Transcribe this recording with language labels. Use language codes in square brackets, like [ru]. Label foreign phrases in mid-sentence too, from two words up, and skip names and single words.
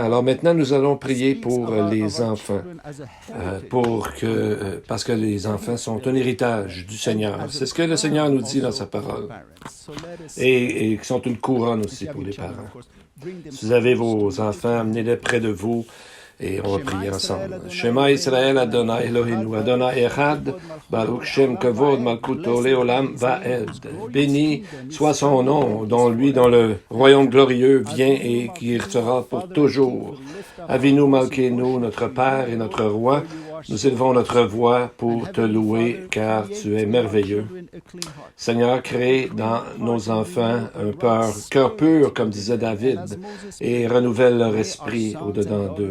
[fr] Alors maintenant, nous allons prier pour les enfants, parce que les enfants sont un héritage du Seigneur. C'est ce que le Seigneur nous dit dans sa parole. Et qui sont une couronne aussi pour les parents. Si vous avez vos enfants, amenez-les près de vous. Et on va prier ensemble. [he] שמע ישראל אדני אלהינו אדני אחד ברוך שם כבוד מלכותו לעולם ועד. [fr] Béni soit son nom, dont le royaume glorieux vient et qui sera pour toujours. [he] אבינו מלכנו, [fr] notre Père et notre Roi, nous élevons notre voix pour te louer, car tu es merveilleux. Seigneur, crée dans nos enfants un cœur pur, comme disait David, et renouvelle leur esprit au-dedans d'eux.